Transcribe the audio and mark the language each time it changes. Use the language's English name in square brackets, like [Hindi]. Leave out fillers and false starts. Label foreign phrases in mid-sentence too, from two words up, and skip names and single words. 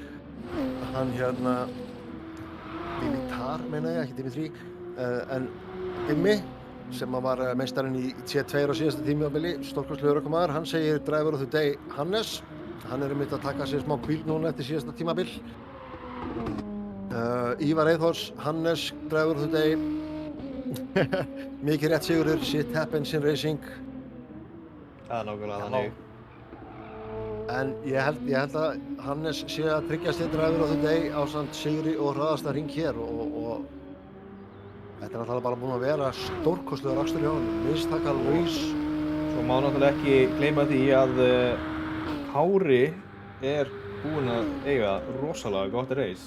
[Icelandic] Hann hérna, Dimitar meina ég, ekki Dimitri, en Dimmi sem var meistarinn í C2 á síðasta tímabili, stórkostlegur ökumaður, hann segir [English] Driver of the Day [Icelandic] Hannes. Hann er einmitt að taka sér smá hvíld núna eftir síðasta tímabil. Ívar Eyþórs, Hannes, [English] Driver of the Day. [Icelandic] Mikið rétt Sigurður, [English] shit happens in racing. [Icelandic] Það er nákvæmlega þannig. En ég held að Hannes sé að tryggja sér [English] Driver of the Day [Icelandic] ásamt sigri og hraðasta hring hér og Þetta er náttúrulega bara búin að vera stórkostlegur akstur hjá honum, mistaka laus. Svo má náttúrulega ekki gleyma því að Kári er búinn að eiga rosalega gott race.